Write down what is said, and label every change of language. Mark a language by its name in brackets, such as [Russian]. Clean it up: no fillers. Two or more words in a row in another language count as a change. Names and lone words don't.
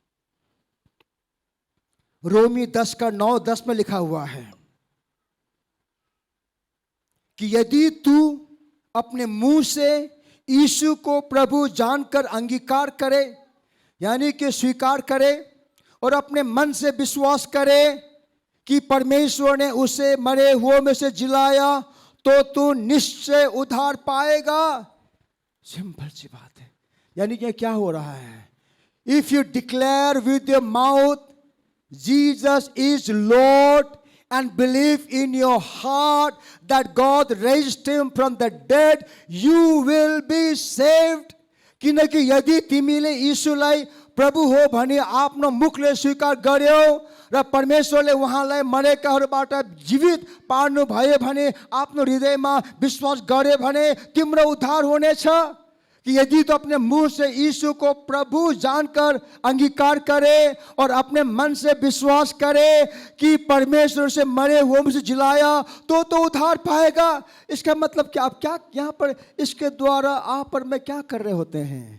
[Hindi] रोमी 10:9-10 में लिखा हुआ है कि यदि तू अपने मुंह से यीशु को प्रभु जानकर अंगीकार करे, यानी कि स्वीकार करे, और अपने मन से विश्वास करे कि परमेश्वर ने उसे मरे हुए में से जिलाया, तो तू निश्चय उद्धार पाएगा। सिंपल सी बात है। यानी कि क्या हो रहा है? [English] If you declare with your mouth Jesus is Lord and believe in your heart that God raised him from the dead, you will be saved. [Nepali] किनकि यदि तिमीले यीशुलाई प्रभु हो भने आफ्नो मुखले स्वीकार गर्यौ र परमेश्वरले उहाँलाई मरेकाहरूबाट जीवित पार्नु भयो भने आफ्नो हृदयमा विश्वास गरे भने तिम्रो उद्धार हुनेछ। [Hindi] कि यदि तो अपने मुंह से यीशु को प्रभु जानकर अंगीकार करे और अपने मन से विश्वास करे कि परमेश्वर से मरे हुए में से जिलाया तो उद्धार पाएगा। इसका मतलब क्या, आप क्या यहाँ पर इसके द्वारा आप और मैं क्या कर रहे होते हैं?